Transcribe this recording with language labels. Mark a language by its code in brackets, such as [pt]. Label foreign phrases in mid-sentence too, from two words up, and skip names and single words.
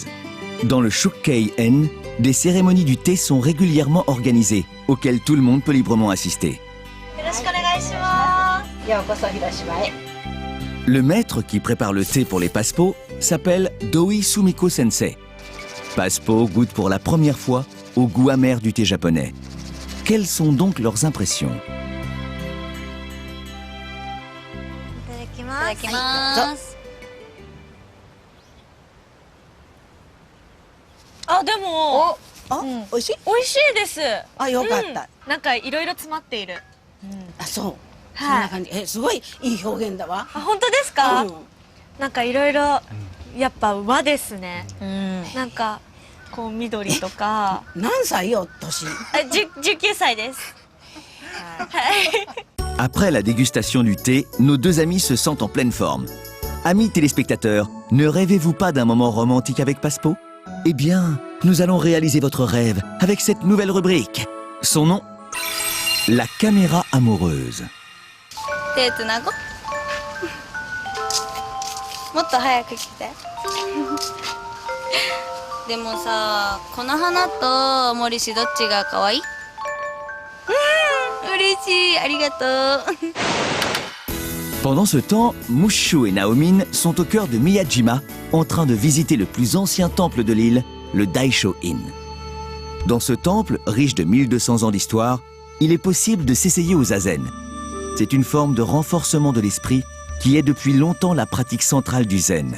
[fr] Dans le Shukkei-en, des cérémonies du thé sont régulièrement organisées, auxquelles tout le monde peut librement assister. Le maître qui prépare le thé pour les passepots s'appelle Doi Sumiko Sensei. Passepo goûte pour la première fois au goût amer du thé japonais. Quelles sont donc leurs impressions ? [ja] いただきます。あでもあ、美味しい？美味しいです。あ、よかった。なんかいろいろ詰まっている。あ、そう。そんはいな感じ。すごいいい表現だわ。あ本当ですか？うんなんかいろいろやっぱ和ですね。なんかこう緑とか。何歳よ、年？ 19歳です。 [fr] Après la dégustation du thé, nos deux amis se sentent en pleine forme. Amis téléspectateurs, ne rêvez-vous pas d'un moment romantique avec Passepo ? Eh bien, nous allons réaliser votre rêve avec cette nouvelle rubrique. Son nom ? La caméra amoureuse. [ja] 手つなごう。もっと早く来て。でもさ、この花と森氏どっちが可愛い？嬉しい、ありがとう。 [fr] Pendant ce temps, Mushu et Naomin sont au cœur de Miyajima, en train de visiter le plus ancien temple de l'île, le Daisho-in. Dans ce temple, riche de 1200 ans d'histoire, il est possible de s'essayer au zazen. C'est une forme de renforcement de l'esprit qui est depuis longtemps la pratique centrale du zen.